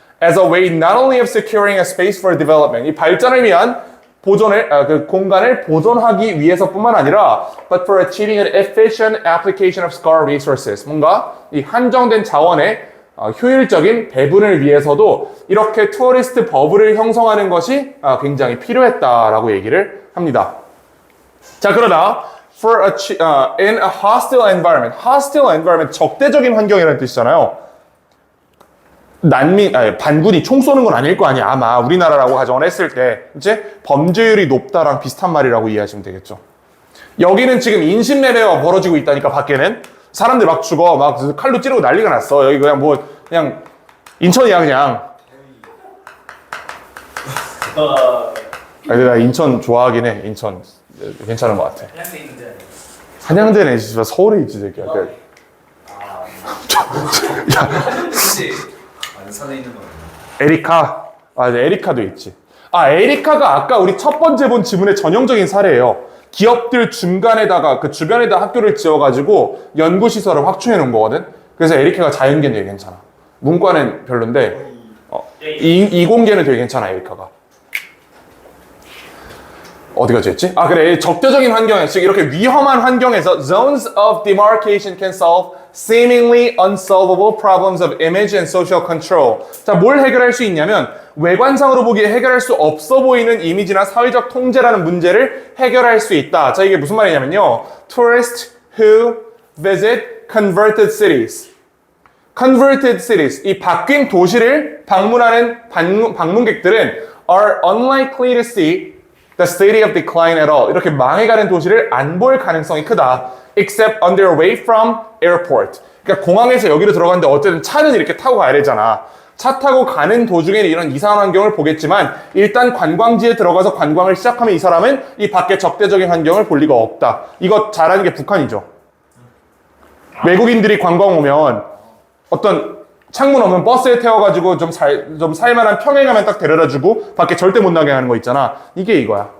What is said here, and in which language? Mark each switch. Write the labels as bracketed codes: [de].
[en] As a way not only of securing a space for development. [ko] 이 발전을 위한 그 공간을 보존하기 위해서뿐만 아니라 [en] but for achieving an efficient application of scarce resources. [ko] 뭔가 이 한정된 자원의 효율적인 배분을 위해서도 이렇게 투어리스트 버블을 형성하는 것이 굉장히 필요했다라고 얘기를 합니다. 자, 그러나 [en] in a hostile environment. [ko] hostile environment, 적대적인 환경이라는 뜻이잖아요. 반군이 총 쏘는 건 아닐 거 아니야. 아마 우리나라라고 가정을 했을 때 이제 범죄율이 높다랑 비슷한 말이라고 이해하시면 되겠죠. 여기는 지금 인신매매가 벌어지고 있다니까. 밖에는 사람들 막 죽어, 막 칼로 찌르고 난리가 났어. 여기 그냥 인천이야, 그냥. 나 인천 좋아하긴 해. 인천 괜찮은 것 같아. 한양대 있는데. 한양대는 진짜 서울에 있지, 새끼야. 그치. 안산에 있는 거. 에리카. 에리카도 있지. 에리카가 아까 우리 첫 번째 본 지문의 전형적인 사례예요. 기업들 중간에다가 그 주변에다 학교를 지어가지고 연구시설을 확충해 놓은 거거든. 그래서 에리카가 자연계는 되게 괜찮아. 문과는 별론데 이공계는 되게 괜찮아, 에리카가. 어디가 됐지? 아 그래 적대적인 환경에 즉 이렇게 위험한 환경에서 [en] zones of demarcation can solve seemingly unsolvable problems of image and social control. [ko] 자, 뭘 해결할 수 있냐면 외관상으로 보기에 해결할 수 없어 보이는 이미지나 사회적 통제라는 문제를 해결할 수 있다. 자, 이게 무슨 말이냐면요. [en] Tourists who visit converted cities. Converted cities. [ko] 이 바뀐 도시를 방문하는 방문객들은 [en] are unlikely to see the city of decline at all. [ko] 이렇게 망해가는 도시를 안 볼 가능성이 크다. [en] Except on their way from airport. [ko] 그러니까 공항에서 여기로 들어갔는데 어쨌든 차는 이렇게 타고 가야 되잖아. 차 타고 가는 도중에는 이런 이상한 환경을 보겠지만 일단 관광지에 들어가서 관광을 시작하면 이 사람은 이 밖에 적대적인 환경을 볼 리가 없다. 이거 잘하는 게 북한이죠. 외국인들이 관광 오면 어떤 창문 없는 버스에 태워가지고 좀 살만한 평행하면 딱 데려다주고 밖에 절대 못 나게 하는 거 있잖아. 이게 이거야.